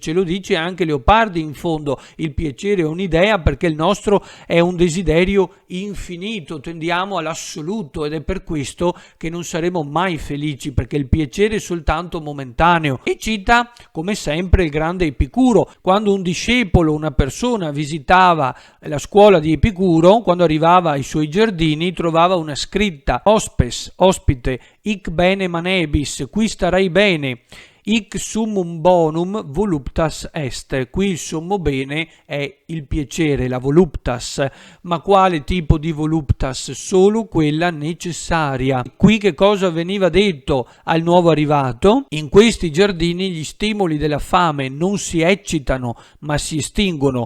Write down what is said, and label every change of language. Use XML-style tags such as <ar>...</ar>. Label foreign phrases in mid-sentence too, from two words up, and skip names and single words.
<it>Ce lo dice anche Leopardi in fondo: il piacere è un'idea, perché il nostro è un desiderio infinito, tendiamo all'assoluto, ed è per questo che non saremo mai felici, perché il piacere è soltanto momentaneo. E cita come sempre il grande Epicuro. Quando un discepolo, una persona visitava la scuola di Epicuro, quando arrivava ai suoi giardini trovava una scritta: hospes, ospite,</it> <la>hic bene manebis,</la> <it>qui starai bene.</it> <la>Hic summum bonum voluptas est.</la> <it>Qui il sommo bene è il piacere, la voluptas. Ma quale tipo di voluptas? Solo quella necessaria. Qui che cosa veniva detto al nuovo arrivato? In questi giardini gli stimoli della fame non si eccitano, ma si estinguono.</it>